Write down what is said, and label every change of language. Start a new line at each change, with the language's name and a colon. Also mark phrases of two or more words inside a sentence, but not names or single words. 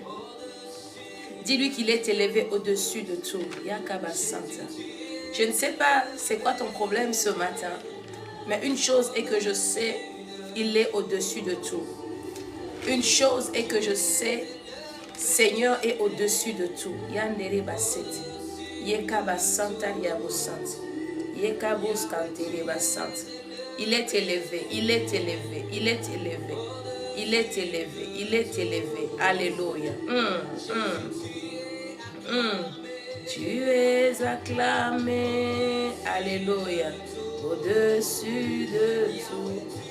French: Dis-lui qu'il est élevé au-dessus de tout. Yakabasanta. Je ne sais pas c'est quoi ton problème ce matin. Mais une chose est que je sais, il est au-dessus de tout. Une chose est que je sais, Seigneur est au-dessus de tout. Yandere basete. Yekabasanta yabosante. Yekabos kantere basante. Il est élevé, il est élevé, il est élevé. Il est élevé, il est élevé. Alléluia. Tu es acclamé. Alléluia. Au-dessus de tout.